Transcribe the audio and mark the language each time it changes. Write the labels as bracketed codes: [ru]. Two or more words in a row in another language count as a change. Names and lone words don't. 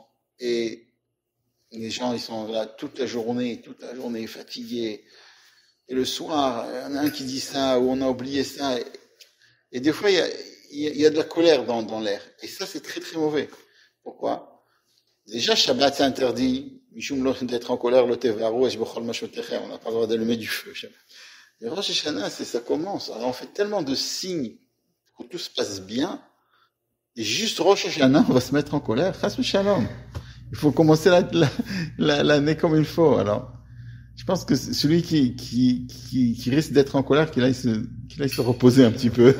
[fr] Et les gens, ils sont là toute la journée fatigués. Et le soir, il y en a un qui dit ça, ou on a oublié ça. Et des fois, il y a de la colère dans l'air. Et ça, c'est très, très mauvais. Pourquoi? Déjà, Shabbat, c'est interdit. [he] משום לא [fr] d'être en colère, [he] לא תבערו אש בכל מושבותיכם. [fr] On n'a pas le droit d'allumer du feu. Et Rosh Hashanah, ça commence. Alors, on fait tellement de signes pour que tout se passe bien. Et juste Rosh Hashanah, on va se mettre en colère. [he] חס ושלום. [fr] Il faut commencer l'année comme il faut. Alors, je pense que celui qui risque d'être en colère, qu'il aille se reposer un petit peu.